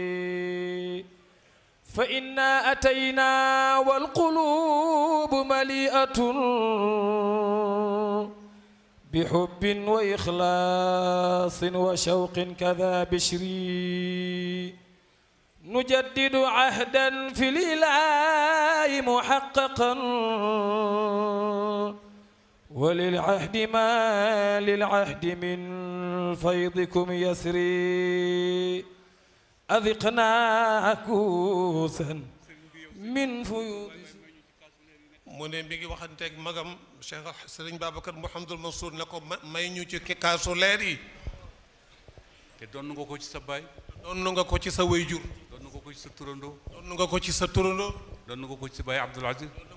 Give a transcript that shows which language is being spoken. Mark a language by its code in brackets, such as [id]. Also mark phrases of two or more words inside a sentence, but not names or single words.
[ar] فإنا أتينا والقلوب مليئة بحب وإخلاص وشوق كذا بشري نجدد عهدا في الإله محققا وللعهد ما للعهد من فيضكم يسري أذقنا كوسا من فيوض [wo] mu ne mi ngi waxanteeg magam Cheikh Sëriñ Babacar Mouhamadul Mansour ne ko may ñu ci kaasu leer yi te doon nga ko ci sa baay doon nga ko ci sa wayjur doon nga ko ci sa turandoo doon nga ko ci sa turandoo doon nga ko ci sa baay Abdoul Aziz